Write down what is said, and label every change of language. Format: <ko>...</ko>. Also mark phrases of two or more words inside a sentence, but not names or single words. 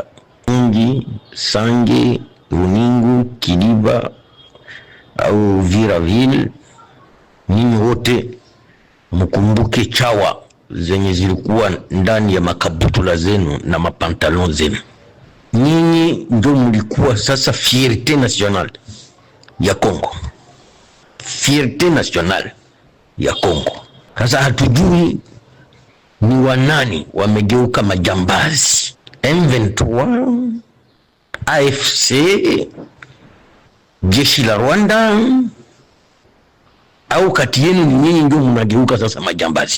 <sw>Mungi, Sange, Runingu, Kiliba au Viraville. Ninyi wote mkumbuke chawa zenye zilikuwa ndani ya makabutula zenu na mapantalon zenu. Nyinyi ndio mlikuwa sasa</sw> <fr>fierté nationale.</fr> <sw>ya Kongo,</sw> <fr>fierté nationale</fr> <sw>ya Kongo. Sasa hatujui ni wanani wamegeuka majambazi, M23, AFC, jeshi la Rwanda, au kati yenu ni nyinyi ndio mnageuka sasa majambazi?</sw>